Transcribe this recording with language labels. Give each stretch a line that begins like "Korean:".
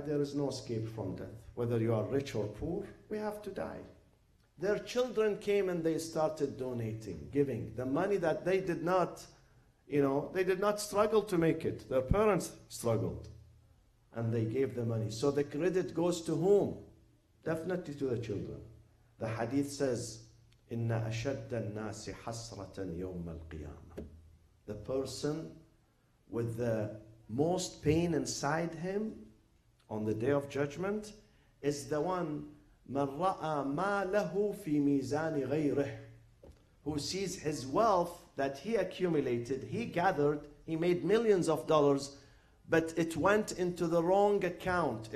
English: There is no escape from death. Whether you are rich or poor, we have to die. Their children came and they started donating, giving. The money that they did not, they did not struggle to make it. Their parents struggled, and they gave the money. So the credit goes to whom? Definitely to the children. The hadith says,
Arabic: إِنَّ أَشَدَّ النَّاسِ حَسْرَةً يَوْمَ الْقِيَامَةِ.
English: The person with the most pain inside him on the day of judgment is the one
Arabic: مَنْ رَأَى مَا لَهُ فِي مِيزَانِ غَيْرِهِ,
English: who sees his wealth that he accumulated, he gathered, he made millions of dollars, but it went into the wrong account.